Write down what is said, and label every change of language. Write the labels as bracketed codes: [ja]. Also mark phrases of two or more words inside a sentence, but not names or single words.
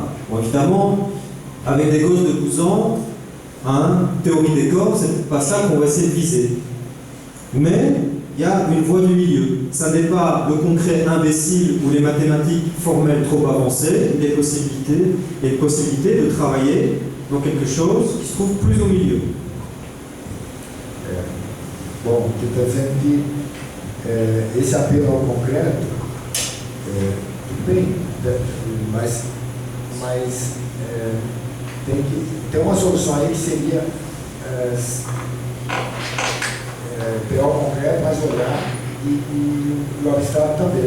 [fr] Bon, évidemment, avec des gosses de 12 ans, théorie des corps, c'est pas ça qu'on va essayer de viser. Mais il y a une voie du milieu. Ça n'est pas le concret imbécile ou les mathématiques formelles trop avancées, les possibilités de travailler dans quelque chose qui se trouve plus au milieu. [pt] Bom, que está dizendo que esse apelo ao concreto, tudo bem, mas tem uma solução aí que seria pegar o concreto, mas olhar e o abstrato também.